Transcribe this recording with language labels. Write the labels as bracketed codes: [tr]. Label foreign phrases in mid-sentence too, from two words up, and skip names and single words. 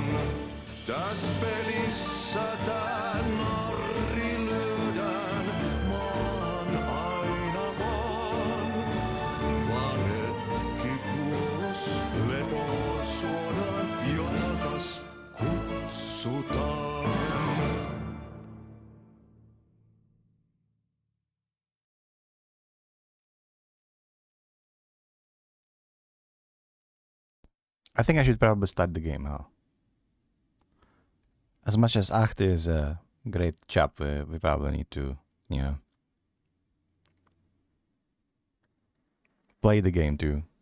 [fi] Täs pelissä tää narri lyödään maahan aina vaan hetki kuos lepo suodaan jo takas kutsutaan. [en] I think I should probably start the game, huh? As much as Ahti is a great chap, we probably need to, you know, play the game too.